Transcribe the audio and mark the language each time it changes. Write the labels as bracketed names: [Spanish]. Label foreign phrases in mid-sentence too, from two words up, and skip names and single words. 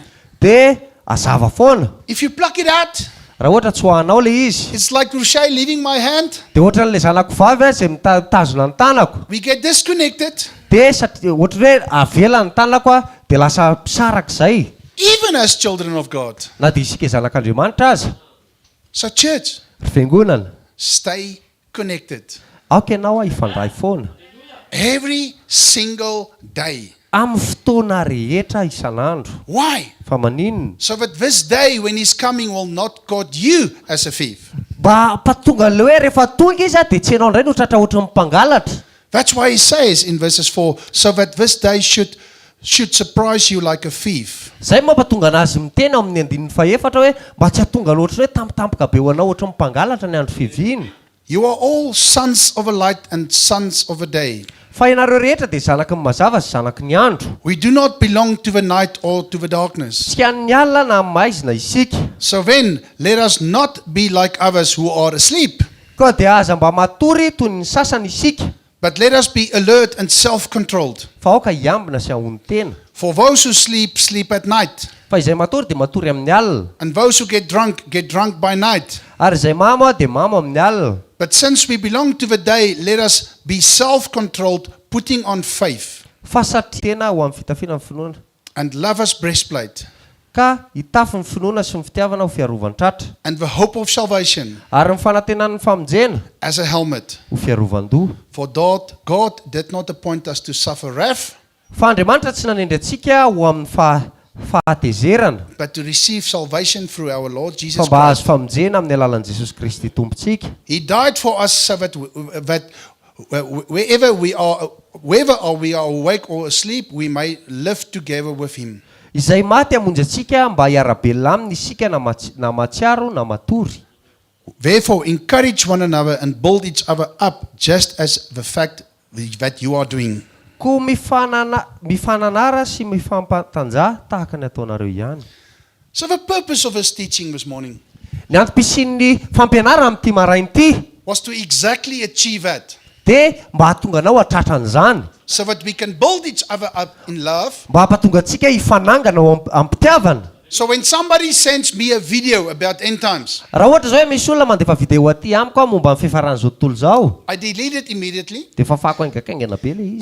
[Malagasy] dia azava foana. [English] If you pluck it out, [Malagasy] Raha ohatra tsy hoanao le izy [English] it's like Rochelle leaving my hand. [Malagasy] dia ohatran'le zanako vavy izay mitazona ny tanako. [English] We get disconnected. [Malagasy] Dia ohatra hoe avela ny tanako dia lasa pisaraka izay. [English] Even as children of God. [Malagasy] Na dia isika zanak'Andriamanitra aza. [English] So church, [Malagasy] Fiangonana. [English] stay connected. [Malagasy] Aoka ianao ifandray foana. [English] Every single day. [Malagasy] Amin'ny fotoana rehetra isan'andro. [English] Why? [Malagasy] Fa maninona? [English] So that this day when he's coming will not caught you as a thief. [Malagasy] Mba patonga le hoe rehefa tonga izy dia tsy ianao indray no tratra ohatran'ny mpangalatra. [English] That's why he says in verses 4, so that this day should surprise you like a thief. [Malagasy] Zay mampatonga anazy miteny amin'ny andininy faefatra hoe mba tsy hatonga loatra hoe tampotampoka be ho anao ohatran'ny mpangalatra ny andro fiviany. [English] You are all sons of a light and sons of a day. [Malagasy] Fa ianareo rehetra dia zanaky ny mazava sy zanaky ny andro. [English] We do not belong to the night or to the darkness. [Malagasy] Tsy amin'ny alina na amin'ny maizina isika. [English] So then, let us not be like others who are asleep, [Malagasy] Ka dia aza mba matory toy ny sasany isika. [English] but let us be alert and self-controlled. [Malagasy] Fa aoka hiambina sy ahony tena. [English] For those who sleep, sleep at night. [Malagasy] Fa izay matory dia matory amin'ny alina. [English] And those who get drunk by night. [Malagasy] Ary izay mamo dia mamo amin'ny alina. [English] But since we belong to the day, let us be self-controlled, putting on faith, [Malagasy] Fa satria tena ho amin'ny fitafiana ny finoana. [English] and love as breastplate, [Malagasy] Ka hitafy ny finoana sy ny fitiavana ho fiarovan-tratra. [English] and the hope of salvation [Malagasy] Ary ny fanantenan'ny famonjena [English] as a helmet. [Malagasy] ho fiarovan-doha. [English] For God did not appoint us to suffer wrath, [Malagasy] Fa Andriamanitra tsy nanendry antsika ho amin'ny fahatezerana. [English] but to receive salvation through our Lord [Malagasy] Fa [English] Jesus [Malagasy] mba azo [English] Christ. [Malagasy] famonjena amin'ny alalan'i Jesosy Kristy tompontsika. [English] He died for us so that wherever we are awake or asleep, we may live together with him. [Malagasy] Izay maty hamonjy antsika mba hiara-belona aminy isika na matsiaro na matory. [English] Therefore, encourage one another and build each other up, just as the fact that you are doing. [Malagasy] Koa mifananara sy mifampatanja tahaka ny ataonareo ihany. [English] So the purpose of this teaching this morning [Malagasy] Ny antym-pisian'ny fampianarana amin'ity maraina ity [English] was to exactly achieve that, [Malagasy] dia mba hahatonga anao hatratra an'izany. [English] so that we can build each other up in love. [Malagasy] Mba hampatonga antsika hifanangana ao am-pitiavana. [English] So when somebody sends me a video about end times, [Malagasy] Raha ohatra zao hoe misy olona mandefa video aty amiko momba ny fiafaran'izao tontolo zao, [English] I delete it immediately [Malagasy] dia fafako aingakaingana be le izy.